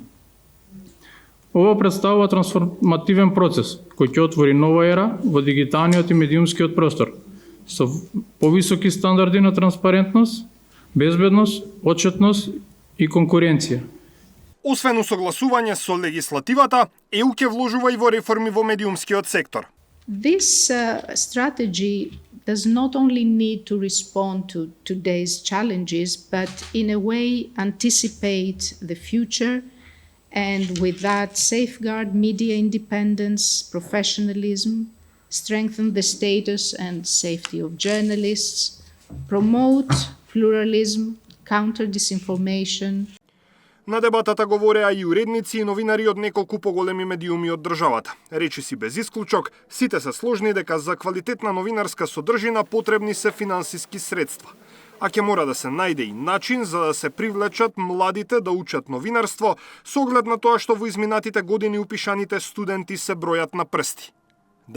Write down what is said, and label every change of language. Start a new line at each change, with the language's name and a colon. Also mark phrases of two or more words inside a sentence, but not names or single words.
Macedonian: Ова представува трансформативен процес кој ќе отвори нова ера во дигиталниот и медиумскиот простор со повисоки стандарди на транспарентност, безбедност, отчетност и конкуренција. Освен усогласување со легислативата, ЕУ ќе вложува и во реформи во медиумскиот сектор.
English: This strategy does not only need to respond to today's challenges, but in a way anticipate the future and with that safeguard media independence, professionalism, strengthen the status and safety of journalists, promote pluralism, counter disinformation.
Macedonian: На дебатата говореа и уредници и новинари од неколку поголеми медиуми од државата. Речиси без исклучок, сите се сложни дека за квалитетна новинарска содржина потребни се финансиски средства. А ќе мора да се најде и начин за да се привлечат младите да учат новинарство, со оглед на тоа што во изминатите години упишаните студенти се бројат на прсти.